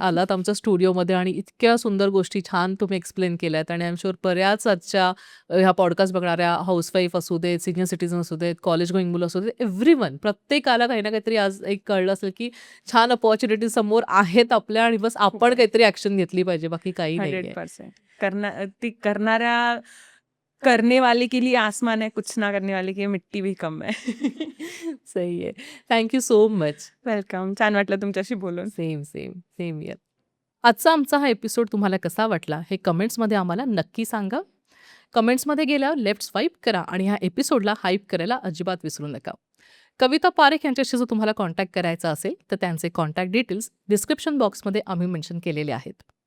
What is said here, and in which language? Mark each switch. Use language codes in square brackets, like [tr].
[mr] आलात आमच्या स्टुडिओमध्ये आणि इतक्या सुंदर गोष्टी छान तुम्ही एक्सप्लेन केल्यात आणि [en] I am sure [mr] बऱ्याच आजच्या ह्या पॉडकास्ट बघणाऱ्या हाऊसवाईफ असू देत, सीनियर सिटिझन असू देत, कॉलेज गोईंग मुलं असू देत, एव्हरीवन प्रत्येकाला काही ना काहीतरी आज एक कळलं असेल, की छान अपॉर्च्युनिटी समोर आहेत आपल्या आणि बस आपण काहीतरी ॲक्शन घेतली पाहिजे, बाकी काही नाहीये. [hi] 100% [mr] ती करणाऱ्या [hi] करने वाले के लिए आसमान है, कुछ ना करने वाले के लिए मिट्टी भी कम है. [mr] सही आहे. [en] Thank you so much. Welcome. [mr] छान वाटलं तुमच्याशी बोलून. [en] Same year. [mr] आजचा आमचा हा एपिसोड तुम्हाला कसा वाटला हे कमेंट्समध्ये आम्हाला नक्की सांगा. कमेंट्समध्ये गेल्यावर लेफ्ट स्वाईप करा आणि ह्या एपिसोडला हाईप करायला अजिबात विसरू नका. कविता पारेख यांच्याशी जर तुम्हाला कॉन्टॅक्ट करायचा असेल तर त्यांचे कॉन्टॅक्ट डिटेल्स डिस्क्रिप्शन बॉक्समध्ये आम्ही मेन्शन केलेले आहेत.